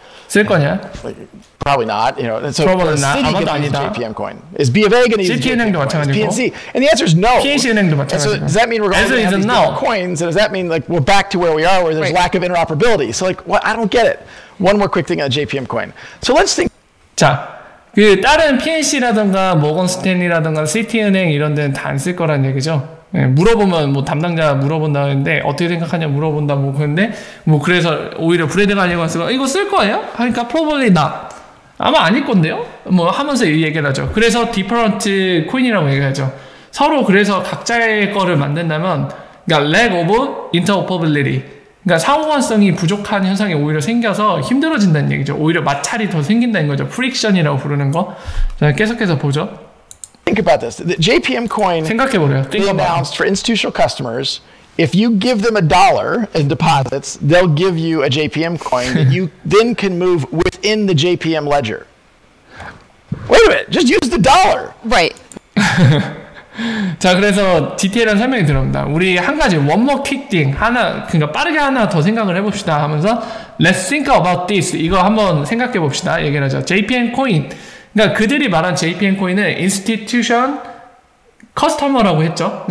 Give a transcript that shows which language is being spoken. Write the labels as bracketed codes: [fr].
[ko] 쓸 거냐? [en] Probably not. And so is Citi going to use the JPM coin? Is BofA going to use the JPM coin? Is PNC? And the answer is no. So does that mean we're going to have these different coins? And does that mean we're back to where we are, where there's lack of interoperability? So I don't get it. One more quick thing on the JPM coin. So let's think. [ko] 자, 다른 PNC라든가 모건 스탠리라든가 시티은행 이런 데는 다 안 쓸 거란 얘기죠. 물어보면 담당자 물어본다는데 어떻게 생각하냐 물어본다 그런데 그래서 오히려 브래드 갈링하우스가 이거 쓸 거예요? 하니까 [en] probably not. [ko] 아마 아닐 건데요? 하면서 이 얘기를 하죠. 그래서 디퍼런트 코인이라고 얘기하죠. 서로 그래서 각자의 거를 만든다면 그러니까 [en] lack of interoperability, [ko] 그러니까 상호관성이 부족한 현상이 오히려 생겨서 힘들어진다는 얘기죠. 오히려 마찰이 더 생긴다는 거죠. 프릭션이라고 부르는 거. 자, 계속해서 보죠. [en] Think about this. The JPM coin we announced for institutional customers, if you give them $1 in deposits, they'll give you a JPM coin that you then can move within the JPM ledger. Wait a minute, just use the $. Right. [ko] 자, 그래서 디테일한 설명이 들어옵니다. 우리 한 가지 [en] one more quick thing [ko] 그러니까 빠르게 하나 더 생각을 해봅시다 하면서 [en] let's think about this [ko] 이거 한번 생각해 봅시다 얘기를 하죠. JPM 코인, 그러니까 그들이 말한 JPM 코인은 [en] institution customer [ko] 라고 했죠.